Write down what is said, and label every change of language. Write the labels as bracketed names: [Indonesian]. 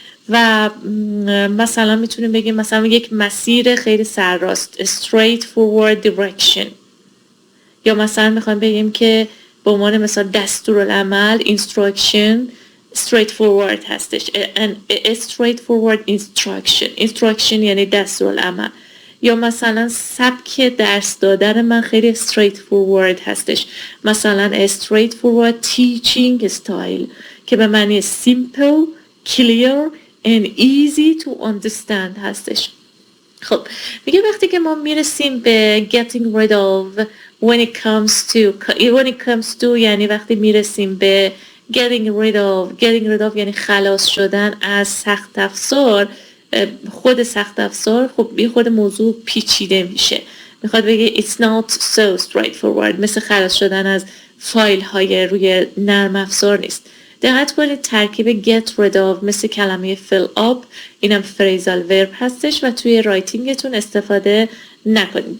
[Persian] و مثلا میتونیم بگیم مثلا یک مسیر خیلی سرراست [English] straight forward direction. [Persian] یا مثلا میخوایم بگیم که به عنوان مثلا دستورالعمل instruction straight forward هستش. [English] a straight forward instruction یعنی دستورالعمل. [Persian] یا مثلا سبک درس دادن من خیلی straight forward هستش. [English] مثلا a straight forward teaching style [Persian] که به معنی [English] simple, clear and easy to understand هستش. [Persian] خب میگه وقتی که ما میرسیم به getting rid of when it comes to یعنی وقتی میرسیم به getting rid of یعنی خلاص شدن از سخت افزار. خود سخت افزار خب یه خود موضوع پیچیده میشه. [English] میخواد بگه it's not so straightforward. [Persian] مثل خلاص شدن از فایل های روی نرم افزار نیست. دقت کنید ترکیب get rid of مثل کلمه fill up اینم فریزال ورب هستش و توی رایتینگتون استفاده نکنید.